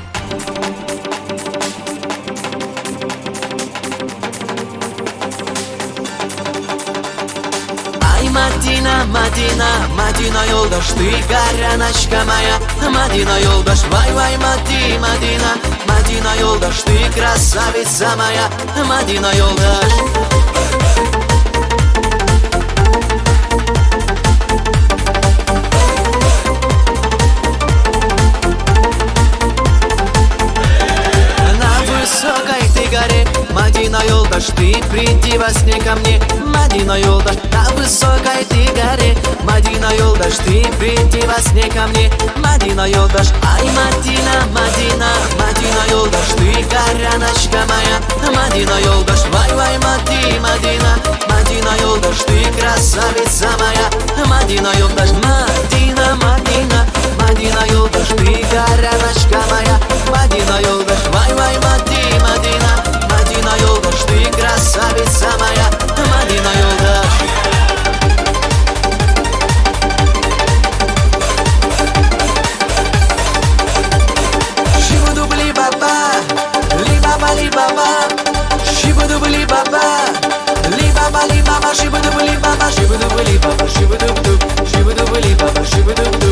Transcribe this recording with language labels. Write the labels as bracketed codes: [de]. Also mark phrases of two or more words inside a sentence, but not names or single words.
[az] Madina, Madina, Madina yoldaş, [ru] ты горяночка моя. [az] Madina yoldaş, vay vay Madina, Madina yoldaş, [ru] ты красавица моя. Madina yoldaş. Высокой ты горе, Madina yoldaş, ты приди во сне ко мне. Madina yoldaş, на высокой ты горе, Madina yoldaş, ты приди во сне ко мне. [az] Madina yoldaş, ай Madina, Madina, Madina yoldaş, [ru] ты горяночка моя. [az] Madina yoldaş, vay vay Madina, Madina yoldaş, [ru] ты красавица моя. [az] Madina yoldaş, Madina, Madina, Madina yoldaş, [ru] ты горяночка моя. [az] Madina yoldaş, vay vay Madina, Madina yoldaş, [ru] ты красавица моя. [az] Madina yoldaş. Şibudubli baba, li baba, li baba. Şibudubli baba, li baba, li baba. Şibudubli baba, şibudubli baba, şibudubdub. Şibudubli baba, şibudubdub.